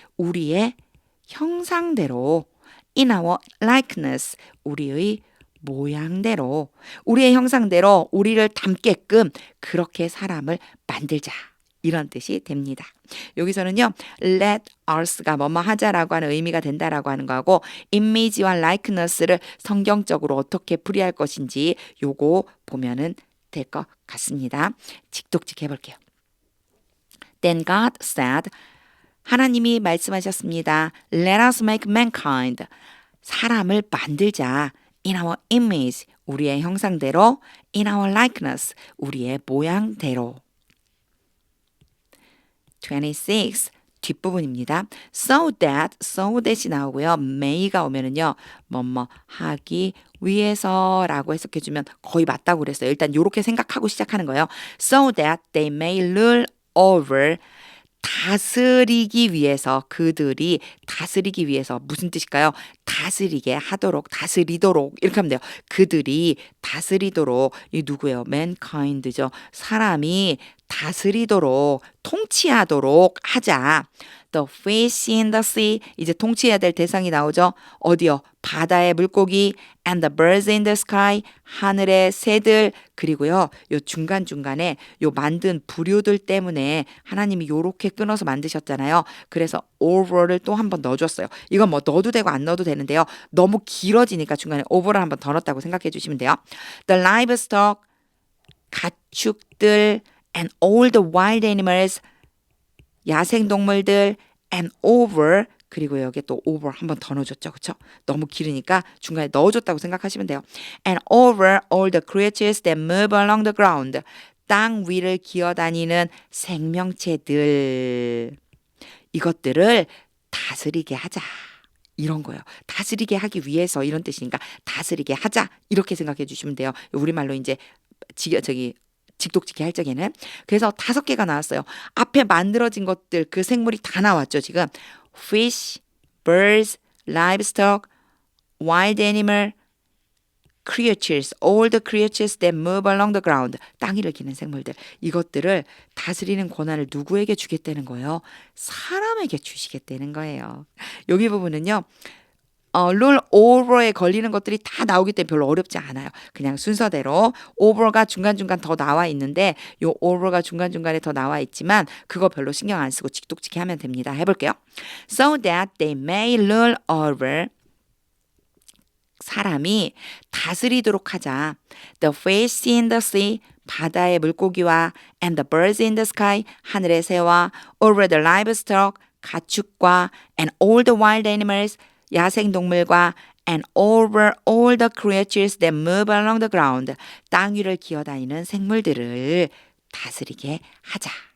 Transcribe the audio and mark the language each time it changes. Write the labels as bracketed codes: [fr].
[ko] 우리의 형상대로 [en] in our likeness, [ko] 우리의 모양대로, 우리의 형상대로 우리를 닮게끔 그렇게 사람을 만들자. 이런 뜻이 됩니다. 여기서는요. let us가 뭐뭐 하자라고 하는 의미가 된다라고 하는 거하고 image와 likeness를 성경적으로 어떻게 풀이할 것인지 요거 보면은 될 것 같습니다. 직독직 해볼게요. [en] Then God said, [ko] 하나님이 말씀하셨습니다. [en] Let us make mankind. [ko] 사람을 만들자. [en] In our image. [ko] 우리의 형상대로. [en] In our likeness. [ko] 우리의 모양대로. 26. 뒷부분입니다. So that이 나오고요. may가 오면은요. 뭐뭐 하기 위해서라고 해석해주면 거의 맞다고 그랬어요. 일단 이렇게 생각하고 시작하는 거예요. [en] So that they may rule over. [ko] 다스리기 위해서 그들이 다스리기 위해서 무슨 뜻일까요? 다스리게 하도록 다스리도록 이렇게 하면 돼요. 그들이 다스리도록 이 누구예요? mankind죠. 사람이 다스리도록 통치하도록 하자. [en] The fish in the sea [ko] 이제 통치해야 될 대상이 나오죠. 어디요? 바다의 물고기 [en] and the birds in the sky [ko] 하늘의 새들 그리고요. 요 중간중간에 요 만든 부류들 때문에 하나님이 요렇게 끊어서 만드셨잖아요. 그래서 over를 또 한 번 넣어줬어요. 이건 뭐 넣어도 되고 안 넣어도 되는데요. 너무 길어지니까 중간에 over를 한 번 더 넣었다고 생각해 주시면 돼요. [en] The livestock [ko] 가축들 [en] and all the wild animals [ko] 야생동물들 and over 그리고 여기에 또 over 한 번 더 넣어줬죠. 그렇죠? 너무 길으니까 중간에 넣어줬다고 생각하시면 돼요. [en] And over all the creatures that move along the ground. [ko] 땅 위를 기어다니는 생명체들. 이것들을 다스리게 하자. 이런 거예요. 다스리게 하기 위해서 이런 뜻이니까 다스리게 하자. 이렇게 생각해 주시면 돼요. 우리말로 이제 직독직해 할 적에는. 그래서 5개가 나왔어요. 앞에 만들어진 것들 그 생물이 다 나왔죠. [en] 지금 fish, birds, livestock, wild animal, creatures, all the creatures that move along the ground. [ko] 땅 위를 기는 생물들. 이것들을 다스리는 권한을 누구에게 주겠다는 거예요? 사람에게 주시겠다는 거예요. 여기 부분은요. 룰 오버에 걸리는 것들이 다 나오기 때문에 별로 어렵지 않아요. 그냥 순서대로 오버가 중간중간 더 나와 있는데 요 오버가 중간중간에 더 나와 있지만 그거 별로 신경 안 쓰고 직독직해 하면 됩니다. 해볼게요. [en] So that they may rule over [ko] 사람이 다스리도록 하자. [en] The fish in the sea [ko] 바다의 물고기와 [en] and the birds in the sky [ko] 하늘의 새와 [en] over the livestock [ko] 가축과 [en] and all the wild animals [ko] 야생동물과 [en] and over all the creatures that move along the ground [ko] 땅 위를 기어다니는 생물들을 다스리게 하자.